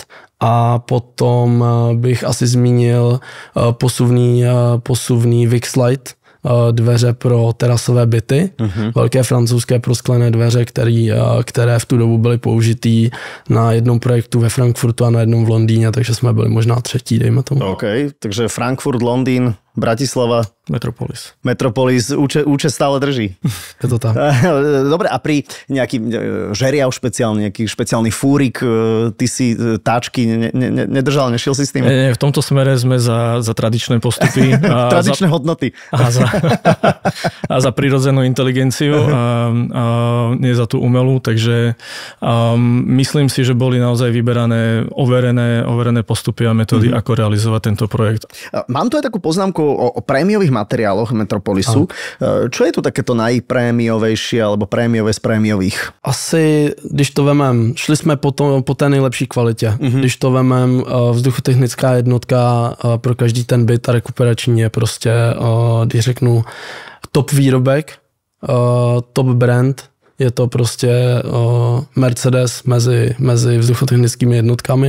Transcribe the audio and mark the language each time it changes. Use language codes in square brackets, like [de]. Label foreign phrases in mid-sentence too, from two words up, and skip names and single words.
[cs] A potom bych asi zmínil posuvný Vixlight, dveře pro terasové byty, velké francouzské prosklené dveře, které v tu dobu byly použitý na jednom projektu ve Frankfurtu a na jednom v Londýně, takže jsme byli možná třetí, dejme tomu. [sk] OK, takže Frankfurt, Londýn, Bratislava. Metropolis účet stále drží. Je to tak. Dobre, a pri nejaký žeriav špeciálny, nejaký špeciálny fúrik, ty si táčky nedržal, nešiel si s tým? Nie, v tomto smere sme za tradičné postupy. Tradičné hodnoty. A za prirodzenú inteligenciu a nie za tú umelú, takže myslím si, že boli naozaj vyberané overené postupy a metódy, ako realizovať tento projekt. Mám tu aj takú poznámku o prémiových materiáloch Metropolisu. Čo je tu takéto najprémiovejšie alebo prémiové z prémiových? [cs] Asi, když to vemem, šli jsme po té nejlepší kvalitě. Když to vemem, vzduchotechnická jednotka pro každý ten byt a rekuperační je prostě, když řeknu, top výrobek, top brand, je to prostě Mercedes mezi vzduchotechnickými jednotkami.